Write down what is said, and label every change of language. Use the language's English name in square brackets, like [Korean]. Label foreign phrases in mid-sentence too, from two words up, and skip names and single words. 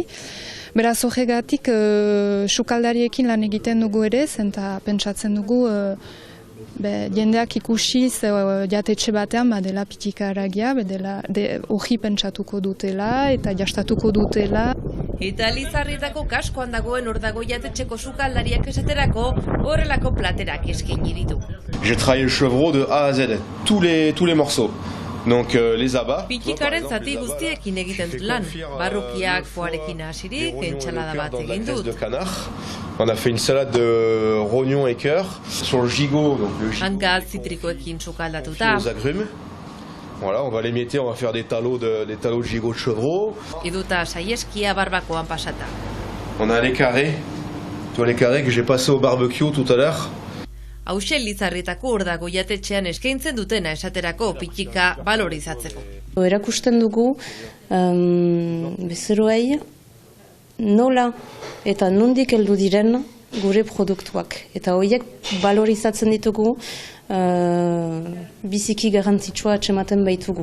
[Basque] Beraz horregatik sukaldariekin lan egiten dugu ere, zen eta pentsatzen dugu jendeak ikusiz jatetxe batean badela pitika haragia, hori pentsatuko dutela eta jastatuko dutela. Eta Lizarrietako kaskoan dagoen hor dago jatetxeko sukaldariak esaterako horrelako platerak eskaini ditu. [French] J'ai travaillé le chevreau de A à Z, tous les morceaux. Donc les abats. [Basque] Pitikaren zati guztiekin egiten dut lan. Barrukiak foarekin hasirik, entsalada bat egin dut. [French] On a fait une salade de rognon et cœur sur le gigot, donc le gigot. [Basque] Hanka zitrikoekin sukaldatuta. [French] Aux agrumes. Voilà, on va l'émietter, on va faire des talos de gigot de chevreau. [Basque] Eduta saieskia barbakoan pasata. [French] On a les carrés. Tu vois les carrés que j'ai passé au barbecue tout à l'heure. [Basque] Hauxe Lizarrietako hor dago jatetxean eskaintzen dutena esaterako pitika balorizatzeko. Erakusten dugu bezeroei nola eta nondik heldu diren gure produktuak. Eta horiek balorizatzen ditugu biziki garrantzitsua atxematen baitugu.